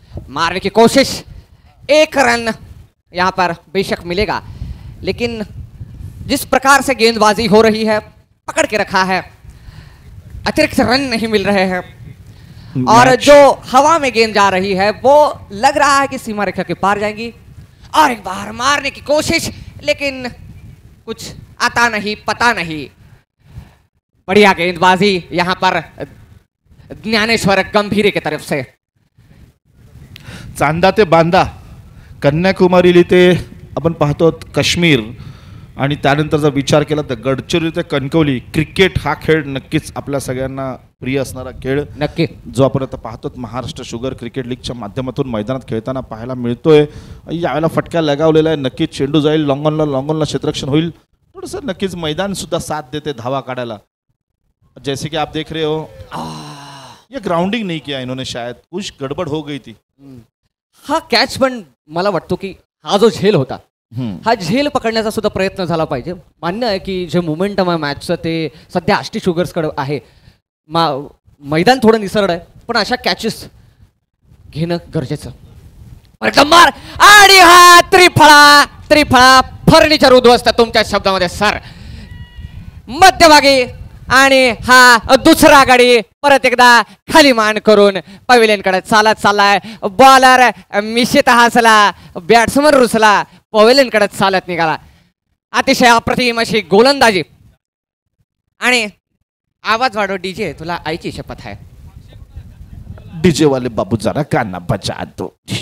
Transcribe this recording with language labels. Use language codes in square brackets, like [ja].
[hi] मारने की कोशिश, 1 रन यहां पर बेशक मिलेगा, लेकिन जिस प्रकार से गेंदबाजी हो रही है, पकड़ के रखा है, अतिरिक्त रन नहीं मिल रहे हैं और जो हवा में गेंद जा रही है वो लग रहा है कि सीमा रेखा के पार जाएगी। और एक बार मारने की कोशिश, लेकिन कुछ आता नहीं, पता नहीं। बढ़िया गेंदबाजी यहां पर ज्ञानेश्वर गंभीरे की तरफ से। [mr] चांदा ते बांदा, कन्याकुमारी ते आपण पाहतो काश्मीर, आणि त्यानंतर जर विचार केला तर गडचिरोली ते कणकवली, क्रिकेट हा खेळ नक्कीच आपल्या सगळ्यांना प्रिय असणारा खेळ, नक्की जो आपण आता पाहतो महाराष्ट्र शुगर क्रिकेट लीगच्या माध्यमातून मैदानात खेळताना पाहायला मिळतोय। यावेळेला फटका लगावलेला आहे, नक्कीच चेंडू जाईल लॉंगॉनला क्षेत्ररक्षण होईल, थोडंसं नक्कीच मैदान सुद्धा साथ देते धावा काढायला। [hi] जैसे कि आप देख रहे हो ये ग्राउंडिंग नहीं किया इन्होंने, शायद कुछ गड़बड़ हो गई थी। [mr] हा कॅच पण मला वाटतो की हा जो झेल होता, हा झेल पकडण्याचा सुद्धा प्रयत्न झाला पाहिजे। मान्य आहे की जे मोमेंटम आहे मॅचचं ते सध्या आष्टी शुगर्सकडे आहे, मैदान थोडं निसरड आहे, पण अशा कॅचेस घेणं गरजेचं। मार आणि हा त्रिफळा फर्निचर उद्ध्वस्त तुमच्या शब्दामध्ये सर, मध्यभागी, आणि हा दुसरा गडी परत एकदा खाली मान करून पवेलियनकडे चालत चाललाय। बॉलर मिशित हसला, बॅट्समन रुसला, पवेलियनकडे चालत निघाला। अतिशय अप्रतिम अशी गोलंदाजी, आणि आवाज वाढव डीजे, तुला आईची शपथ आहे। [hi] डीजे वाले बाबू जरा काना बचा दो।